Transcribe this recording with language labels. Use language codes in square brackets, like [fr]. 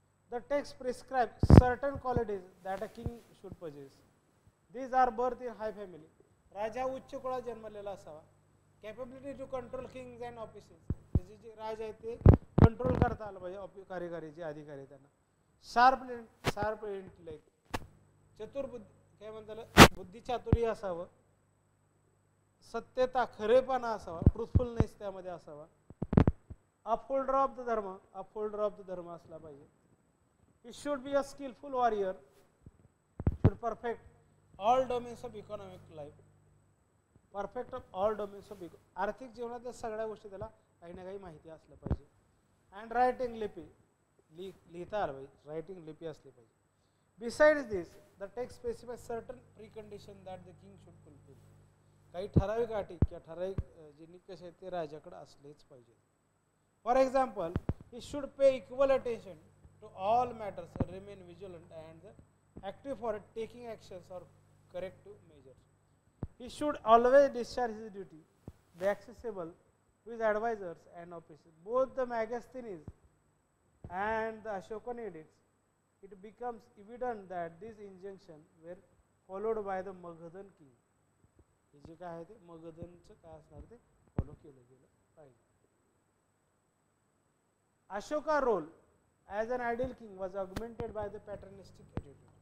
[en] The text prescribes certain qualities that a king should possess. These are birth in high family. [mr] राजा उच्च कुळात जन्मलेला असावा. [en] Capability to control kings and offices. [mr] त्याचे जे राजा आहेत ते control करता आलं पाहिजे, कार्यकारी जे अधिकारी त्यांना. शार्प इंटेलेक्ट, चतुर्बुद्धी, काय म्हणतात बुद्धी चातुर्य असावं. सत्यता, खरेपणा असावा, ट्रुथफुलनेस त्यामध्ये असावा. [en] upholder of the dharma [mr] असला पाहिजे. [en] He should be a skilful warrior, should perfect all domains of economic life. [mr] Perfect of all domains of आर्थिक जीवनातल्या सगळ्या गोष्टी त्याला काही ना काही माहिती असलं पाहिजे. अँड रायटिंग लिपी, लिहिता आलं पाहिजे, रायटिंग लिपी असली पाहिजे. [en] Besides this the text specify certain precondition that the king should fulfil. [mr] काही ठराविक अटी किंवा ठराविक जे निकष आहेत ते राजाकडे असलेच पाहिजे. [en] For example, he should pay equal attention to all matters, remain vigilant and active for taking actions or corrective measures. He should always discharge his duty, be accessible to his advisors and officers. Both the Megasthenes and the Ashokan edicts, it becomes evident that these injunctions were followed by the Magadhan king. [mr] हे जे काय आहे ते मगधनचं काय असणार ते follow केलं गेलं पाहिजे. [en] Ashoka role as an ideal king was augmented by the paternalistic attitude.